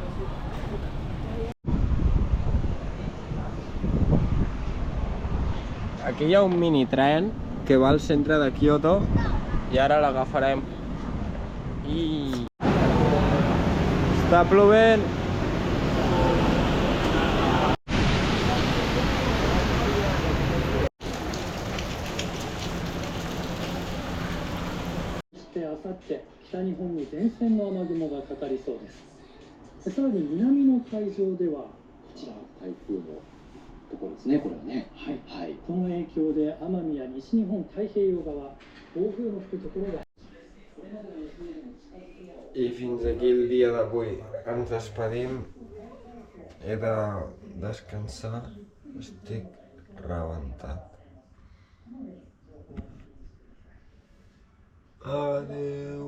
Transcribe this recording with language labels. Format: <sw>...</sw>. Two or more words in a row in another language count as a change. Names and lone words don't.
<ca>Aquí hi ha un minitren que va al centre de Kyoto i ara l'agafarem. I... està plovent!</ca> <ja>北日本に前線の雨雲がかかりそうです。さらに南の海上ではこちら台風のところですね。これはね。はい。この影響で奄美や西日本太平洋側暴風の吹くところが。</ja> <ca>I fins aquí el dia d'avui. Ens despedim. He de descansar. Estic rebentat. Adéu.</ca>